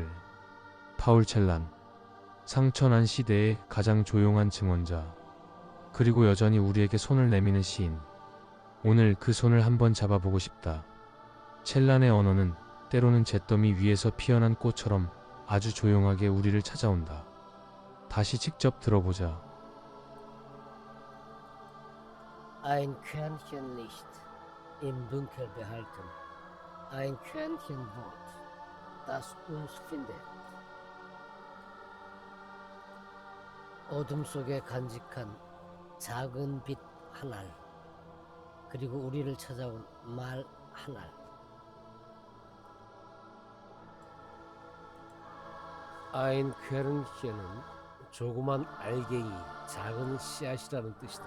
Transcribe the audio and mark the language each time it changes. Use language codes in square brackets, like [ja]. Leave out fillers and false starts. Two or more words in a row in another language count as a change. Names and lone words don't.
[ko] 파울 첼란, 상처난 시대의 가장 조용한 증언자, 그리고 여전히 우리에게 손을 내미는 시인. 오늘 그 손을 한번 잡아보고 싶다. 첼란의 언어는 때로는 잿더미 위에서 피어난 꽃처럼 아주 조용하게 우리를 찾아온다. 다시 직접 들어보자. [de] Ein Körnchen Licht im Dunkel behalten. Ein Körnchen Wort, das uns findet. [ko] 어둠 속에 간직한 작은 빛 하나, 그리고 우리를 찾아온 말 하나. [de] Ein Körnchen [ko] 은 조그만 알갱이, 작은 씨앗이라는 뜻이다.